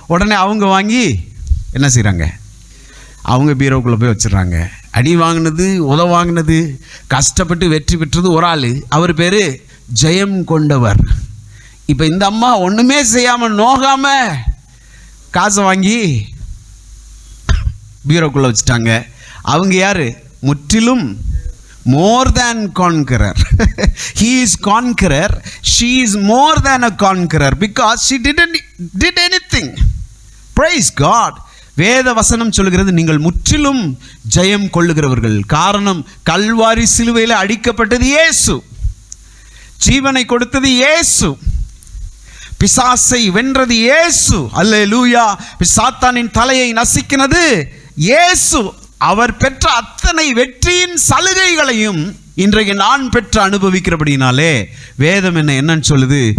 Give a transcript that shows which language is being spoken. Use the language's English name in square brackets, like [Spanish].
[Tamil] உடனே அவங்க வாங்கி என்ன செய்கிறாங்க? அவங்க பீரோக்குள்ளே போய் வச்சிடறாங்க. அடி வாங்கினது, உத வாங்கினது, கஷ்டப்பட்டு வெற்றி பெற்றது ஒரு ஆள். அவர் பேர் ஜெயம் கொண்டவர். இப்போ இந்த அம்மா ஒன்றுமே செய்யாமல் நோகாமல் காசை வாங்கி பீரோக்குள்ளே வச்சுட்டாங்க. அவங்க யார்? முற்றிலும் [English] more than conqueror. He is conqueror, she is more than a conqueror because she did anything. Praise God. [Tamil] வேத வசனம் சொல்கிறது நீங்கள் முற்றிலும் ஜெயம் கொள்ளுகிறவர்கள். காரணம், கல்வாரி சிலுவையில் அடிக்கப்பட்டது இயேசு, ஜீவனை கொடுத்தது இயேசு, பிசாசை வென்றது இயேசு. அல்லேலூயா. சாத்தானின் தலையை நசுக்கினது இயேசு. அவர் பெற்ற அத்தனை வெற்றியின் சலுகைகளையும் இன்றைக்கு நான் பெற்று அனுபவிக்கிறபடினாலே வேதம் என்னன்னு சொல்லுது?